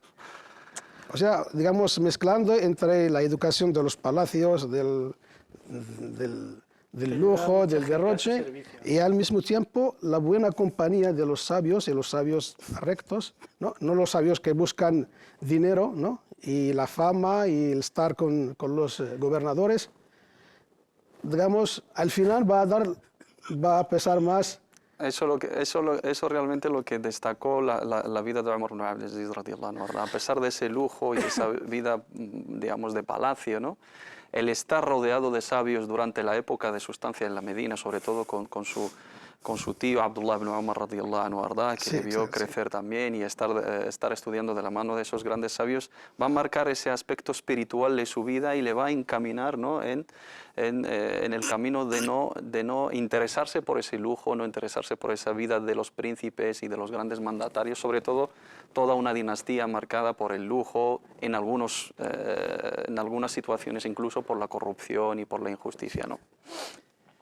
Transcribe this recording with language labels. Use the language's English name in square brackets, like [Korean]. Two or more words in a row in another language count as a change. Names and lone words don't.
[Spanish] O sea, digamos, mezclando entre la educación de los palacios, del lujo, del derroche, y al mismo tiempo la buena compañía de los sabios, y los sabios rectos, no los sabios que buscan dinero, ¿no? Y la fama y el estar con los gobernadores. Digamos, al final va a pesar más. Eso realmente lo que destacó la vida de Umar ibn Abdulaziz [Arabic] رضي الله عنه. [Spanish] A pesar de ese lujo y esa vida, digamos, de palacio, ¿no? El estar rodeado de sabios durante la época de su estancia en la Medina, sobre todo con su tío Abdullah ibn Umar [Arabic] رضي الله عنه [Spanish] arda, que le vio crecer también, y estar estudiando de la mano de esos grandes sabios, va a marcar ese aspecto espiritual de su vida y le va a encaminar, ¿no? en el camino de no interesarse por ese lujo, no interesarse por esa vida de los príncipes y de los grandes mandatarios, sobre todo toda una dinastía marcada por el lujo, en algunas situaciones incluso por la corrupción y por la injusticia, ¿no?